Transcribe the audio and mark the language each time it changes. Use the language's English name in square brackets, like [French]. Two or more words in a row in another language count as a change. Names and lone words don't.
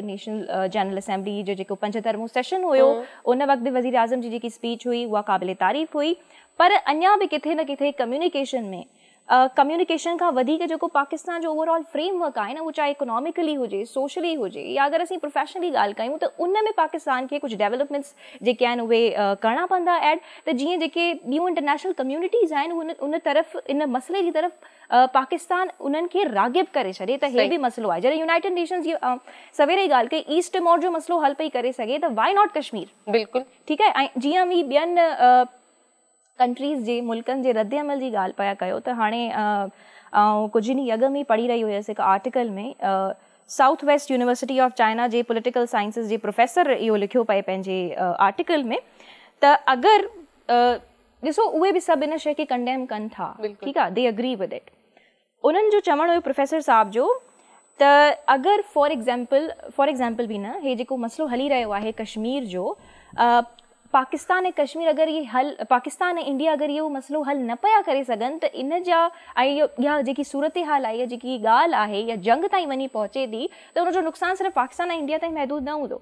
[Sindhi] नेशन जनरल असेंबली जो जेको 75वां सेशन हुयो, उन वक़्तु वज़ीर आज़म जी जेकी स्पीच हुई उहा क़ाबिले तारीफ़ हुई, पर अञा बि किथे न किथे कम्युनिकेशन में कम्युनिकेशन खां वधीक जेको पाकिस्तान जो [English] ओवरऑल फ्रेमवर्क [Sindhi] आहे न, उहो चाहे इकोनॉमिकली हुजे, सोशली हुजे, या अगरि असीं प्रोफेशनली ॻाल्हि कयूं त उन में पाकिस्तान खे कुझु डेवलपमेंट्स जेके आहिनि उहे करणा पवंदा एड, त जीअं जेके ॿियूं [English] इंटरनेशनल कम्युनिटीज़ [Sindhi] आहिनि उन तरफ़, इन मसइले जी तरफ़ पाकिस्तान उन्हनि खे रागिब करे छॾे त हे बि मसइलो आहे. जॾहिं यूनाइटेड नेशंस जी सवेरे ई ॻाल्हि कई ईस्ट टिमोर जो मसइलो हल पई करे सघे त [English] why not Kashmir? [Sindhi] बिल्कुलु ठीकु आहे. ऐं जीअं बि ॿियनि कंट्रीज़ जे मुल्कनि जे रद्द अमल जी ॻाल्हि पिया कयो त हाणे कुझु ॾींहं अॻु में पढ़ी रही हुयसि हिकु आर्टिकल में, साउथ वेस्ट यूनिवर्सिटी ऑफ चाइना जे [English] पॉलिटिकल साइंसिस [Sindhi] जे प्रोफेसर इहो लिखियो पए पंहिंजे आर्टिकल में त अगरि ॾिसो उहे बि सभु इन शइ खे कंडेम कनि था, ठीकु आहे, [English] they agree with it. [Sindhi] उन्हनि जो चवणु हुयो प्रोफेसर साहब जो त अगरि [English] फॉर एग्ज़ाम्पल [Sindhi] बि न, हे जेको मसइलो हली रहियो आहे कश्मीर जो, पाकिस्तान ऐं कश्मीर अगरि इहे पाकिस्तान ऐं इंडिया अगरि इहो मसइलो हल न पिया करे सघनि त इन जा ऐं इहा जेकी सूरत हाल आहे, इहा जेकी ॻाल्हि आहे, या जंग ताईं वञी पहुचे थी त उनजो नुक़सानु सिर्फ़ु पाकिस्तान ऐं इंडिया ताईं महदूद न हूंदो.